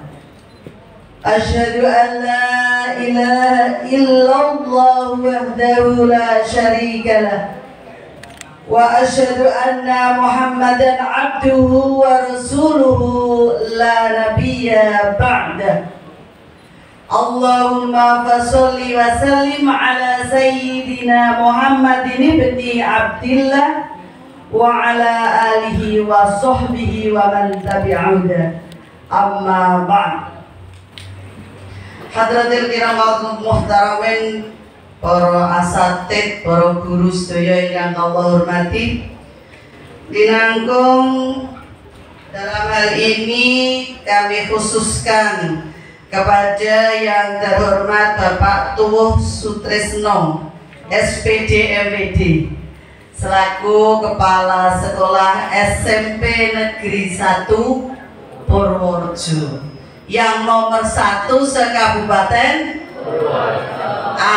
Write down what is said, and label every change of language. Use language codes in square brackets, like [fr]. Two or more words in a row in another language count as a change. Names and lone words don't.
[ar] أشهد أن لا إله إلا الله وحده لا شريك له وأشهد أن محمدا عبده ورسوله لا نبي بعده. اللهم فصل وسلم على سيدنا محمد ابن عبد الله وعلى آله وصحبه ومن تبعه. أما بعد. حضرات الكرام المحترمين, [id] para asatid, para guru sedaya yang Allah hormati. Dinangkung dalam hal ini kami khususkan kepada yang terhormat Bapak Tuwuh Sutrisno, SPD MPD, selaku Kepala Sekolah SMP Negeri 1 Purworejo yang nomor 1 se-Kabupaten Purworejo.